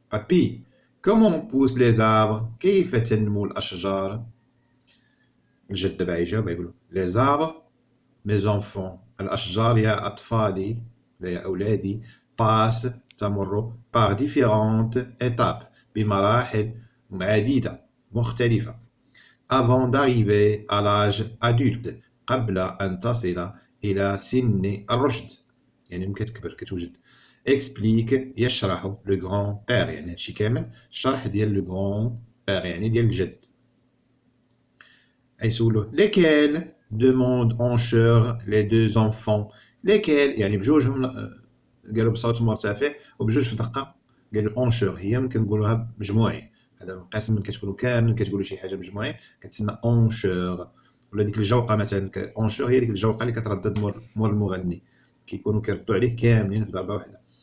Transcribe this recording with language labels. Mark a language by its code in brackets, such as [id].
[fr] Papy comment poussent les arbres؟ [ar] كيف تنمو الأشجار؟ الجد تبعي يجاوب يقول [fr] les arbres mes enfants، [ar] الأشجار يا أطفالي لا يا أولادي، passe تمر par différentes étapes بمراحل عديدة مختلفة [fr] avant d'arriver à l'âge adulte [ar] قبل أن تصل إلى سن الرشد، يعني ملي كتكبر كتوجد. explique يشرح le grand-père، يعني هادشي كامل الشرح ديال le grand-père يعني ديال الجد. [fr] يسولوه lesquels demande en chœur les deux enfants. [ar] lesquels يعني بجوجهم قالوا بصوت مرتفع وبجوج في دقة قالوا en chœur، هي ممكن نقولوها مجموعي، هذا القسم من كتقولوا كامل كتقولوا شي حاجة مجموعي كتسمى en chœur. ولا ديك الجوقة مثلا en chœur هي ديك الجوقة اللي كتردد مور المغني، كيكونوا كيردوا عليه كاملين في ضربة واحدة.